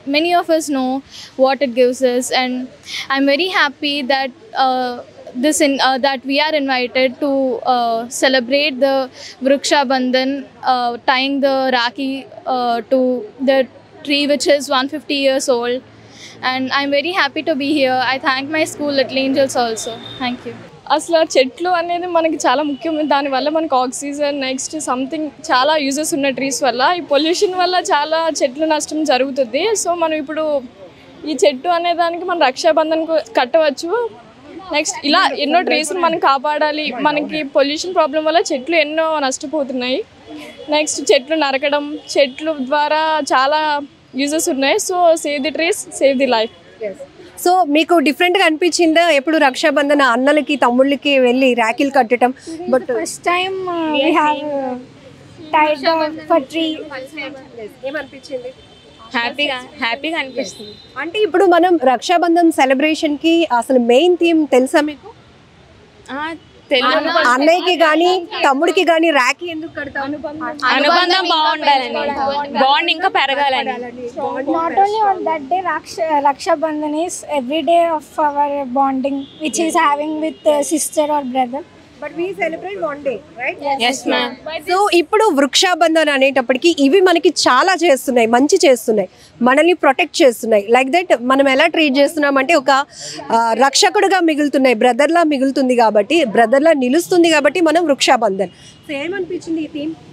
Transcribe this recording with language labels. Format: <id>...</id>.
<en>Many of us know what it gives us, and I'm very happy that that we are invited to celebrate the Vrikshabandhan, tying the Rakhi to the tree which is 150 years old, and I'm very happy to be here. I thank my school Little Angels also. Thank you.</en> <te>అసలు చెట్లు అనేది మనకి చాలా ముఖ్యం. దానివల్ల మనకు oxygen, next something చాలా uses ఉన్న ట్రీస్ వల్ల. ఈ పొల్యూషన్ వల్ల చాలా చెట్లు నష్టం జరుగుతుంది. సో మనం ఇప్పుడు ఈ చెట్టు అనే దానికి మనం రక్షాబంధన్ కట్టవచ్చు. నెక్స్ట్ ఇలా ఎన్నో ట్రీస్ని మనం కాపాడాలి. మనకి పొల్యూషన్ ప్రాబ్లం వల్ల చెట్లు ఎన్నో నష్టపోతున్నాయి. నెక్స్ట్ చెట్లు నరకడం, చెట్లు ద్వారా చాలా యూజెస్ ఉన్నాయి.</te> <en>So save the trees, save the life.</en> <te>So మీకు డిఫరెంట్గా అనిపించిందా ఎప్పుడు రక్షాబంధన అన్నలకి తమ్ముళ్ళకి వెళ్ళి రాఖీలు కట్టడం?</te> <en>But first time we have tied for tree.</en> <te>ఏమనిపించింది? హ్యాపీగా అనిపిస్తుంది. అంటే ఇప్పుడు మనం రక్షాబంధన్ సెలబ్రేషన్కి అసలు మెయిన్ థీమ్ తెలుసా మీకు? అన్నయ్యకి కానీ తమ్ముడికి కానీ రాఖీ ఎందుకు కడతాం? అనుబంధం బాగుండాలని, బాండ్ ఇంకా పెరగాలని.</te> <en>Not only on that day, Raksha Bandhan is every day of our bonding which is having with sister or brother. But we celebrate one day, right? Yes ma'am.</en> <te>So ఇప్పుడు వృక్షాబంధన్ అనేటప్పటికి ఇవి మనకి చాలా చేస్తున్నాయి, మంచి చేస్తున్నాయి, మనల్ని ప్రొటెక్ట్ చేస్తున్నాయి.</te> <en>like that</en> <te>మనం ఎలా ట్రీట్ చేస్తున్నాం అంటే ఒక రక్షకుడుగా మిగులుతున్నాయి, బ్రదర్లా మిగులుతుంది కాబట్టి, బ్రదర్లా నిలుస్తుంది కాబట్టి మనం వృక్షాబంధన్. సో ఏమనిపించింది ఈ థీమ్?</te>